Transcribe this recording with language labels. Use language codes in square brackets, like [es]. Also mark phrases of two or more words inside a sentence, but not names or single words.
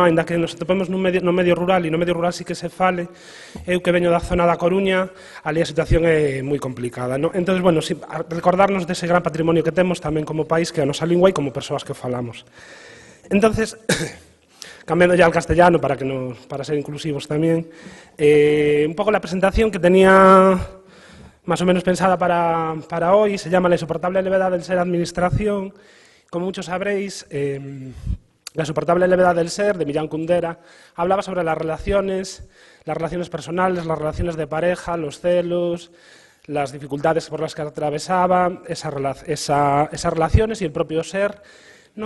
[gl] Ainda que nos atopemos no medio rural, e no medio rural sí que se fale, eu que veño da zona da Coruña, ali a situación é moi complicada, non? Entón, bueno, recordarnos dese gran patrimonio que temos tamén como país, que é a nosa lingua e como persoas que falamos. [es] Entonces, cambiando ya al castellano para ser inclusivos [gl] tamén, un pouco [es] la presentación que tenía más o menos pensada para hoy se llama La insoportable levedad del ser administración. Como muchos sabréis, La insoportable levedad del ser, de Millán Kundera, hablaba sobre las relaciones personales, las relaciones de pareja, los celos, las dificultades por las que atravesaba esas relaciones y el propio ser, ¿no?